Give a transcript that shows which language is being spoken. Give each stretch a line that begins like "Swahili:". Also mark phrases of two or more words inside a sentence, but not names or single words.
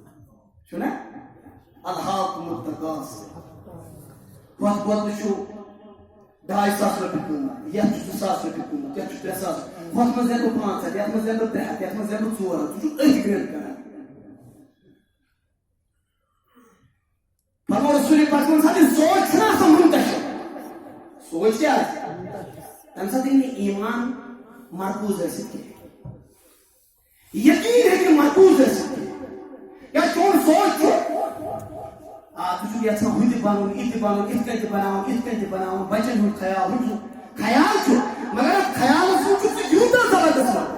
Kashmiri: چھُنا
Arabic: الہاکُمُ التکاثر
Kashmiri: ہۄتھ بوتلہِ چھُ 2,500 رۄپیہِ قۭمَتھ یَتھ چھُ 2,000 رۄپیہِ قۭمَتھ یَتھ چھُ 3,000 ہُتھ منٛز دِمہٕ بہٕ 500 یَتھ منٛز دِمہٕ بہٕ 300 یَتھ منٛز دِمہٕ بہٕ 400 ژٕ چھُکھ أتھۍ گرٛنٛد کران فرمو رسول پاک صلی اللہ علیہ وسلم سوچ چھُنہ آسان منتشر سوچ کیٛاہ آسہِ تَمہِ ساتہٕ ہیٚکہِ نہٕ ایٖمان مرکوٗز ٲسِتھ کینٛہہ یقیٖن ہیٚکہِ نہٕ مرکوٗز ٲسِتھ کینٛہہ یا چون سوچ چھُ ژٕ چھُکھ یژھان ہُہ تہِ بنُن یہِ تہِ بنُن یِتھ کٔنۍ تہِ بناوُن یِتھ کٔنۍ تہِ بناوُن بچن ہُنٛد خیال ہُہ چھُ خیال چھُ مگر اَتھ خیالس منٛز چھُکھ ژٕ یوٗتاہ زبردست